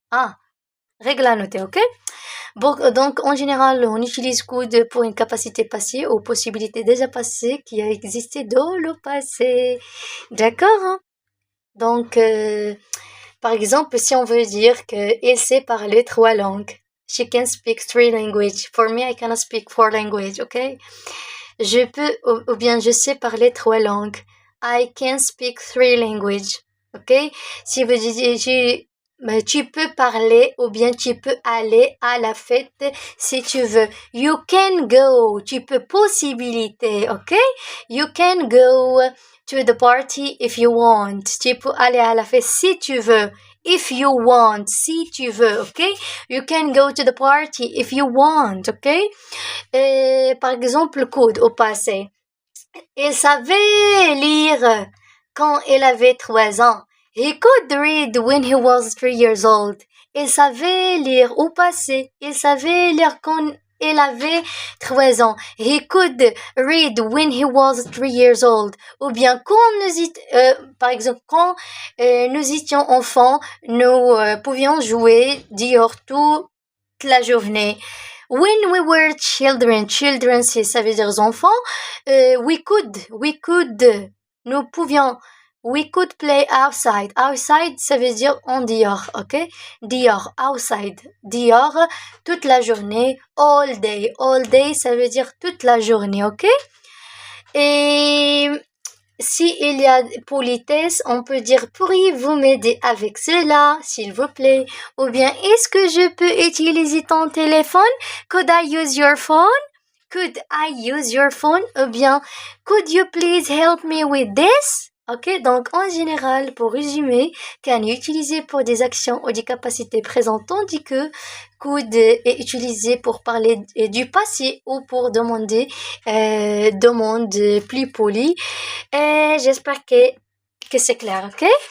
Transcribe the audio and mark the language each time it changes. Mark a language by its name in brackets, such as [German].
[French] Ah, règle à noter, ok? Bon, donc, en général, on utilise could pour une capacité passée ou possibilité déjà passée qui a existé dans le passé. D'accord? Hein? Donc, par exemple, si on veut dire qu'il sait parler 3 langues. [English] She can speak 3 languages. For me, I cannot speak 4 languages, ok? [French] Je peux, ou bien je sais parler 3 langues. [English] I can speak 3 languages, ok? [French] Si vous dites, mais tu peux parler ou bien tu peux aller à la fête si tu veux. [English] You can go. [French] Tu peux possibilité, [English] ok? You can go to the party if you want. [French] Tu peux aller à la fête si tu veux. [English] If you want, [French] si tu veux, [English] ok? You can go to the party if you want, ok? [French] Et, par exemple, could au passé. Il savait lire quand il avait 3 ans. [English] He could read when he was 3 years old. [French] Il savait lire au passé. Il savait lire quand il avait 3 ans. [English] He could read when he was 3 years old. [French] Ou bien par exemple, quand nous étions enfants, nous pouvions jouer dehors toute la journée. [English] When we were children, [French] ça veut dire enfants, [English] we could, [French] nous pouvions, [English] we could play outside. [French] Outside, ça veut dire en dehors, ok? Dehors, outside, dehors, toute la journée, [English] all day, [French] ça veut dire toute la journée, ok? Et si il y a politesse, on peut dire pourriez-vous m'aider avec cela, s'il vous plaît? Ou bien est-ce que je peux utiliser ton téléphone? [English] Could I use your phone? Could I use your phone? [French] Ou bien [English] could you please help me with this? [French] Ok, donc en général, pour résumer, can est utilisé pour des actions ou des capacités présentes, tandis que could est utilisé pour parler du passé ou pour demander demande plus polie. Et j'espère que c'est clair, ok?